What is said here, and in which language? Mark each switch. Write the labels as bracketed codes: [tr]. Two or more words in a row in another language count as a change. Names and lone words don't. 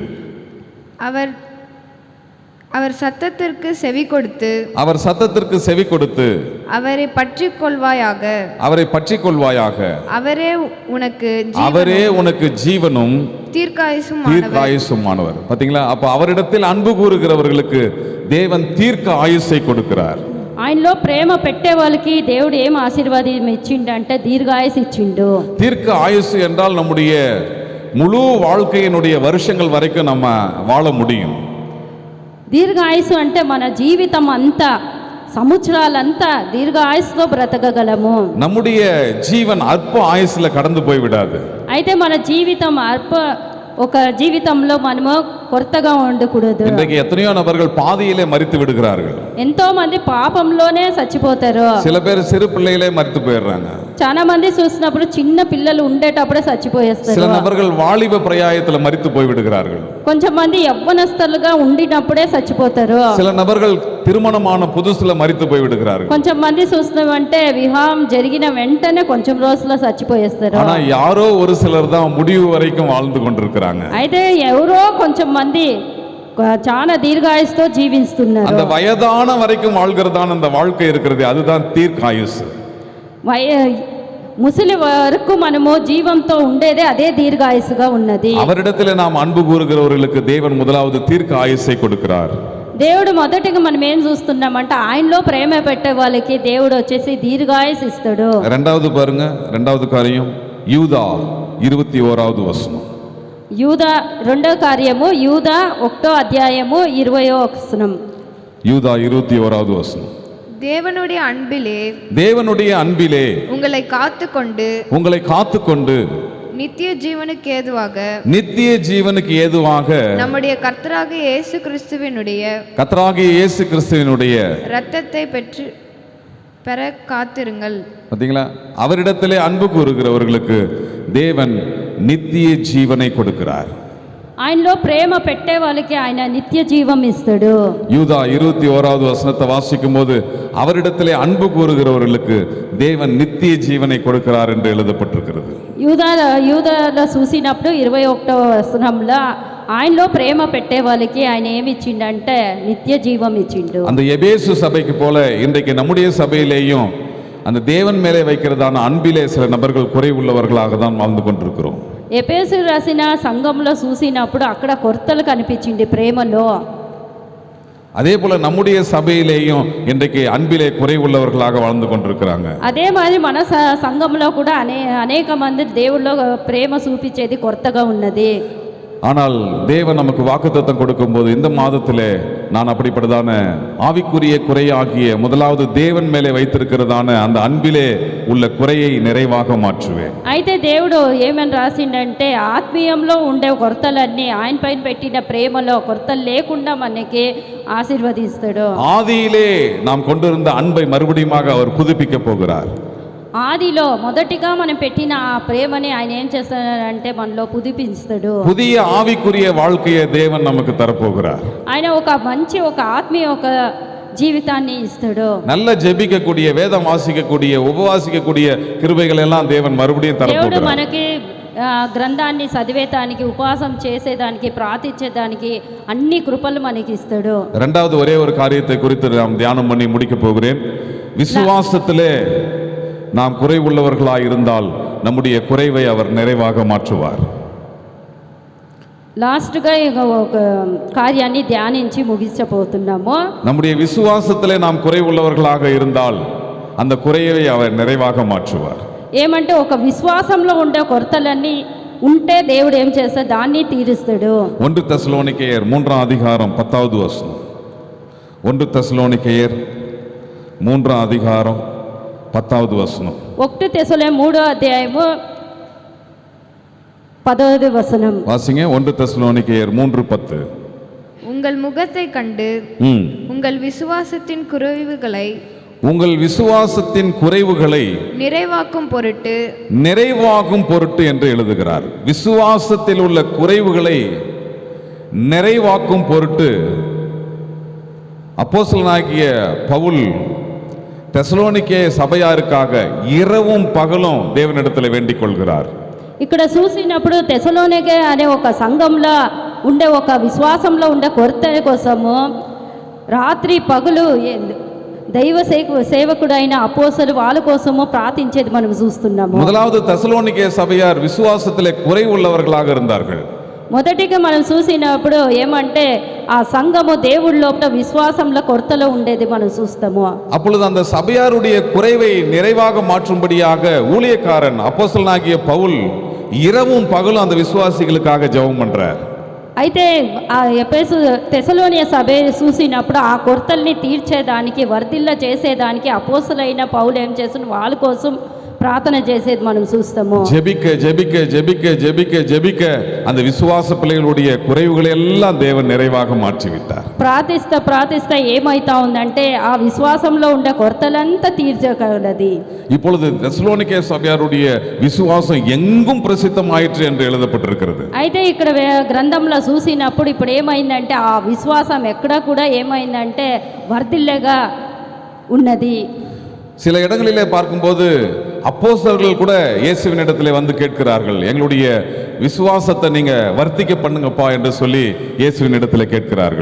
[ta] அவர் சத்தத்திற்கு செவி கொடுத்து அவரை பற்றிக் கொள்வாயாக. அவரே உனக்கு ஜீவனும் தீர்க்காயுசுமானவர். பாத்தீங்களா? அப்ப அவரிடத்தில் அன்பு கூறுகிறவர்களுக்கு தேவன் தீர்க்க ஆயுசை கொடுக்கிறார். [te] ఆయనలో ప్రేమ పెట్టే వాళ్ళకి దేవుడు ఏం ఆశీర్వాదం ఇచ్చిండంటే దీర్ఘాయుసు ఇచ్చిండు. [ta] தீர்க்க ஆயுசு என்றால் நம்முடைய முழு வாழ்க்கையினுடைய வருஷங்கள் வரைக்கும் நம்ம வாழ முடியும். [te] దీర్ఘాయుసు అంటే మన జీవితం అంతా, సంవత్సరాలంతా దీర్ఘాయుసుతో బ్రతకగలము. [ta] நம்முடைய ஜீவன் அற்ப ஆயுசுல கடந்து போய் விடாது. [te] అయితే మన జీవితం ఒక జీవితంలో మనము కొత్తగా ఉండకూడదు. [ta] இன்றைக்கு எத்தனையோ நபர்கள் பாதியிலே மரித்து விடுகிறார்கள். [te] ఎంతో మంది పాపంలోనే చచ్చిపోతారు. [ta] சில பேர் சிறு பிள்ளைகளே மரித்து போயிடுறாங்க. [te] చాలా మంది చూసినప్పుడు చిన్న పిల్లలు ఉండేటప్పుడే చచ్చిపోయేస్తారు. [ta] சில நபர்கள் வாலிப பிரயாயத்துல மரித்து போய் விடுகிறார்கள். [te] కొంచెం మంది యవ్వనస్తులుగా ఉండినప్పుడే చచ్చిపోతారు. [ta] சில நபர்கள் திருமணமான புதுசுல மரித்து போய் விடுகிறார்கள். [te] కొంచెం మంది చూస్తున్నామంటే వివాహం జరిగిన వెంటనే కొంచెం రోజుల్లో చచ్చిపోయేస్తారు. [ta] ஆனா யாரோ ஒரு சிலர் தான் முடிவு வரைக்கும் வாழ்ந்து கொண்டிருக்கிறாங்க. [te] అయితే ఎవరో కొంచెం మంది చాలా దీర్ఘాయుస్తో జీవిస్తున్నారు. [ta] அந்த வயதான வரைக்கும் வாழ்கிறதான அந்த வாழ்க்கை இருக்கிறது, அதுதான் தீர்க்காயுசு. [te] ముసలి వరకు మనము జీవంతో ఉండేదే అదే దీర్ఘాయుసుగా ఉన్నది. [ta] அவரிடத்தில் நாம் அன்பு கூறுகிறவர்களுக்கு தேவன் முதலாவது தீர்க்க ஆயுசை கொடுக்கிறார். [te] దేవుడు మొదటిగా మనం ఏం చూస్తున్నామంటే ఆయనలో ప్రేమ పెట్టే వాళ్ళకి దేవుడు వచ్చేసి దీర్ఘాయుసు ఇస్తాడు. రెండవది பாருங்க, రెండవది కార్యం యూదా 21வது వచనం. యూదా 2వ కార్యము యూదా 1వ అధ్యాయము 20వ వచనం. [ta] யூதா 21வது வசனம். தேவனுடைய அன்பிலே உங்களை காத்துக்கொண்டு நித்திய ஜீவனுக்கு ஏதுவாக நம்முடைய கர்த்தராகிய இயேசு கிறிஸ்துவினுடைய இரத்தத்தை பெற காத்திருங்கள். பாத்தீங்களா, அவரிடத்திலே அன்பு கூறுகிறவர்களுக்கு தேவன் நித்திய ஜீவனை கொடுக்கிறார். [te] ఆయనలో ప్రేమ పెట్టే వాళ్ళకి ఆయన నిత్య జీవం ఇస్తాడు. [ta] யூதா 21வது வசனத்தை வாசிக்கும் போது அவரிடத்திலே அன்பு கூறுகிறவர்களுக்கு தேவன் நித்திய ஜீவனை கொடுக்கிறார் என்று எழுதப்பட்டிருக்கிறது. [te] యూదాలో చూసినప్పుడు 21వ వచనంలో ఆయనలో ప్రేమ పెట్టే వాళ్ళకి ఆయన ఏమి ఇచ్చిండంటే నిత్య జీవం ఇచ్చిండు. [ta] அந்த எபேசு சபைக்கு போல இன்றைக்கு நம்முடைய சபையிலேயும் அந்த தேவன் மேலே வைக்கிறதான அன்பிலே சில நபர்கள் குறைவுள்ளவர்களாக தான் வாழ்ந்து கொண்டிருக்கிறோம். [te] ఎఫెసు రాసిన సంఘంలో చూసినప్పుడు అక్కడ కొరతలు కనిపించింది ప్రేమలో. [ta] அதே போல நம்முடைய சபையிலேயும் இன்றைக்கு அன்பிலே குறைவுள்ளவர்களாக வாழ்ந்து கொண்டிருக்கிறாங்க. [te] అదే மாதிரி మన సంఘంలో కూడా అనేక మంది దేవుళ్ళో ప్రేమ చూపించేది కొరతగా ఉన్నది. [ta] ஆனால் தேவன் நமக்கு வாக்குத்தத்தம் கொடுக்கும்போது இந்த மாதத்திலே நான் அப்படிப்பட்டதான ஆவிக்குரிய குறையாகிய முதலாவது தேவன் மேலே வைத்திருக்கிறதான அந்த அன்பிலே உள்ள குறையை நிறைவாக மாற்றுவேன். [te] అయితే దేవుడు ఏమని రాసిండంటే ఆత్మీయంలో ఉండే కొరతలన్నీ ఆయన పైన పెట్టిన ప్రేమలో కొరతలు లేకుండా మనకి ఆశీర్వదిస్తాడు. [ta] ஆதியிலே நாம் கொண்டிருந்த அன்பை மறுபடியும் அவர் புதுப்பிக்க போகிறார். [te] ఆదిలో మొదటిగా మనం పెట్టిన ఆ ప్రేమని ఆయన ఏం చేస్తాడంటే మనలో పుదిపిస్తాడు. [ta] புதிய ஆவிக்குரிய வாழ்க்கையை தேவன் நமக்கு தரப்போகிறார். [te] ఆయన ఒక మంచి ఒక ఆత్మీయ ఒక జీవితాన్ని ఇస్తాడు. [ta] நல்ல ஜெபிக்கக்கூடிய வேதம் வாசிக்கக்கூடிய உபவாசிக்கக்கூடிய கிருபைகள் எல்லாம் தேவன் மறுபடியும் தரப்போகிறார். [te] దేవుడు మనకి గ్రంథాన్ని చదివేదానికి ఉపవాసం చేసేదానికి ప్రార్థించేదానికి అన్ని కృపలు మనకి ఇస్తాడు. [ta] இரண்டாவது ஒரே ஒரு காரியத்தை குறித்து நாம் தியானம் பண்ணி முடிக்க போகிறேன். விசுவாசத்திலே நாம் குறைவுள்ளவர்களாக இருந்தால் நம்முடைய குறைவை அவர் நிறைவாக மாற்றுவார். [te] లాస్ట్గా ఒక కార్యాన్ని ధ్యానించి ముగించబోతున్నాము. [ta] நம்முடைய விசுவாசத்திலே நாம் குறைவுள்ளவர்களாக இருந்தால் அந்த குறைவை அவர் நிறைவாக மாற்றுவார். [te] ఏమంటే ఒక విశ్వాసంలో ఉండే కొరతలన్నీ ఉంటే దేవుడు ఏం చేస్తాడు దాన్ని తీరుస్తాడు. [ta] 1 தெசலோனிக்கேயர் 3ஆம் அதிகாரம் 10வது வசனம். 1 தெசலோனிக்கேயர் 3ஆம் அதிகாரம் 10வது வசனம். 1 தெசலோனிக்கேயர் [te] 3వ అధ్యాయము [ta] 10வது வசனம் வாசிங்க. 1 தெசலோனிக்கேயர் 3:10. உங்கள் முகத்தை கண்டு உங்கள் விசுவாசத்தின் குறைவுகளை நிறைவாக்கும் பொருட்டு என்று எழுதுகிறார். விசுவாசத்தில் உள்ள குறைவுகளை நிறைவாக்கும் பொருட்டு அப்போஸ்தலனாகிய பவுல் தெசலோனிக்கே சபையாருக்காக இரவும் பகலும் தேவனிடத்தில் வேண்டிக் கொள்கிறார். [te] ఇక్కడ చూసినప్పుడు తెసలోనికే అనే ఒక సంఘంలో ఉండే ఒక విశ్వాసంలో ఉండే కొరత కోసము రాత్రి పగలు దైవ సేవకుడైన అపోస్తలు వాళ్ళ కోసము ప్రార్థించేది మనం చూస్తున్నాము. [ta] முதலாவது தெசலோனிக்கே சபையார் விசுவாசத்திலே குறைவுள்ளவர்களாக இருந்தார்கள். [te] మొదటిగా మనం చూసినప్పుడు ఏమంటే ఆ సంఘము దేవుడి లోపల విశ్వాసంలో కొరతలో ఉండేది మనం చూస్తాము. [ta] அப்பொழுது அந்த சபையாருடைய குறைவை நிறைவாக மாற்றும்படியாக ஊழியக்காரன் அப்போஸ்தலனாகிய பவுல் இரவும் பகலும் அந்த விசுவாசிகளுக்காக ஜெபம் பண்றார். [te] అయితే ఆ తెసలోనియ సభ చూసినప్పుడు ఆ కొరతల్ని తీర్చేదానికి వర్ధిల్ల చేసేదానికి అపోస్తలుడైన పౌలు ఏం చేస్తున్న వాళ్ళ కోసం ప్రార్థన చేసేది మనం చూస్తాము. [ta] ஜெபிக்க ஜெபிக்க ஜெபிக்க ஜெபிக்க ஜெபிக்க அந்த விசுவாச பிள்ளைகளுடைய குறைவுகளை எல்லாம் தேவன் நிறைவாக மாற்றி விட்டார். [te] ప్రార్థిస్తా ఏమైతా ఉందంటే ఆ విశ్వాసంలో ఉండే కొరతలంతా తీర్చగలది. [ta] இப்பொழுது தெசலோனிக்கே சபையாருடைய விசுவாசம் எங்கும் பிரசித்தமாயிற்று என்று எழுதப்பட்டிருக்கிறது. [te] అయితే ఇక్కడ గ్రంథంలో చూసినప్పుడు ఇప్పుడు ఏమైందంటే ఆ విశ్వాసం ఎక్కడ కూడా ఏమైందంటే వర్ధిల్లగా ఉన్నది. [ta] சில இடங்களிலே பார்க்கும்போது அப்போஸ்தலர்கள் கூட இயேசுவின் இடத்திலே வந்து கேட்கிறார்கள், எங்களுடைய விசுவாசத்தை நீங்க வர்த்திக்க பண்ணுங்கப்பா என்று சொல்லி இயேசுவின் இடத்திலே கேட்கிறார்கள்.